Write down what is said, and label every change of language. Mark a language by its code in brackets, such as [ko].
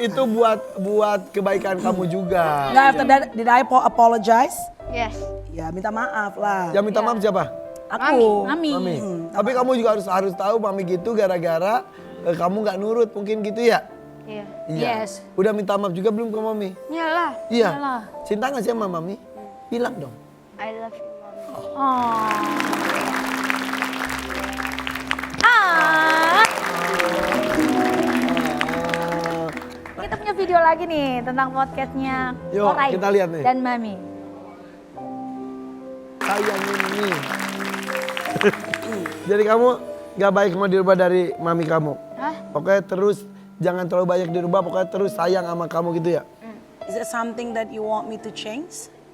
[id] itu buat kebaikan kamu juga. Nggak, [en] after that, did I apologize? Yes. [id] Ya minta maaf lah. Yang minta maaf siapa? Aku. Mami. Mami. Tapi kamu juga harus tahu Mami gitu gara-gara kamu nggak nurut mungkin gitu ya? Iya. Iya. [en] Yes. [id] Udah minta maaf juga belum ke Mami? Iyalah. Iya. Iyalah. Cinta nggak sih sama Mami? Bilang dong. [en] I love you, mommy. Oh. Ah. [id] Kita punya video lagi nih tentang podcastnya Yuk, Korai kita lihat nih. dan Mami. Sayang ini. Jadi kamu nggak baik mau dirubah dari Mami kamu? Hah? Pokoknya terus jangan terlalu banyak dirubah, pokoknya terus sayang sama kamu gitu ya? [en] Is it something that you want me to change?